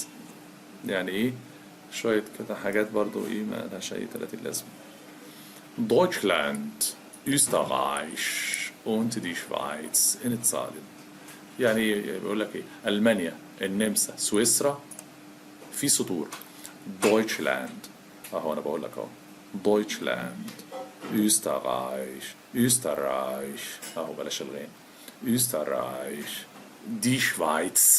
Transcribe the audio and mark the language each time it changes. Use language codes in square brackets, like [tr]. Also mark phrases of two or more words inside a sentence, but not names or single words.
[ar] يعني ايه شوية كده حاجات برضو ايه ما لهاش اي 30 لازمة. [de] Deutschland, Österreich und die Schweiz in Italien. [ar] يعني بيقول لك ايه ألمانيا النمسا سويسرا في سطور. Deutschland اهو انا بقول لك اهو [de] Deutschland Österreich [ar] اهو بلاش الغين [de] Österreich die Schweiz.